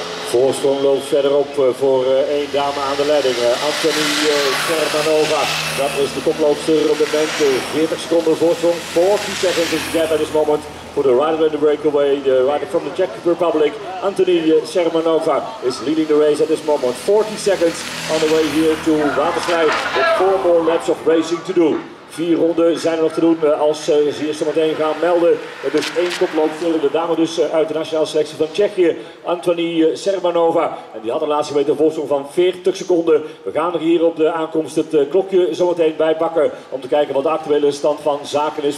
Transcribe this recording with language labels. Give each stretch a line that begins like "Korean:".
Dutch: Voorsprong loopt verderop voor één dame aan de leiding. Anthony Sermanova, dat is de koploopster op het moment. 40 seconden voorsprong,
English: 40 seconds is the gap at this moment for the rider in the breakaway. The rider from the Czech Republic, Anthony Sermanova, is leading the race at this moment. 40 seconds on the way here to Waterslei with 4 more laps of racing to do.
Dutch: 4 ronden zijn er nog te doen als ze hier zo meteen gaan melden. Dus 1 koploopster, de dame dus uit de nationale selectie van Tsjechië, Anthony Sermanova. En die had de laatste meter voorsprong van 40 seconden. We gaan er hier op de aankomst het klokje zo meteen bij pakken om te kijken wat de actuele stand van zaken is.